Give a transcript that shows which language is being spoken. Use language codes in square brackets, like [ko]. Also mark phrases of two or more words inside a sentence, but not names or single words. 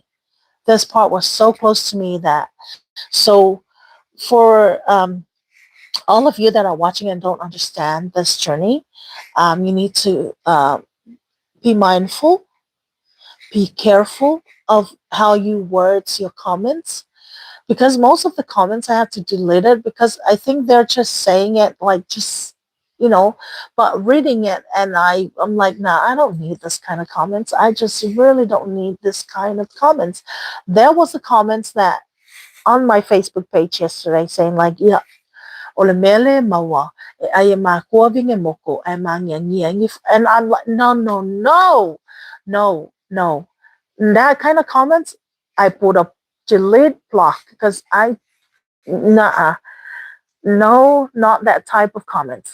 [en] This part was so close to me that, so for all of you that are watching and don't understand this journey, you need to be mindful, be careful of how you words your comments, because most of the comments I have to delete it because I think they're just saying it like just, but reading it, and I'm like, nah, I don't need this kind of comments. I just really don't need this kind of comments. There was a comments that on my Facebook page yesterday saying like, yeah, ole mele mawa, I am a kuoving and moko, I'm and I'm like, no, no, no, no, no. That kind of comments, I put a delete block because nah, no, not that type of comments.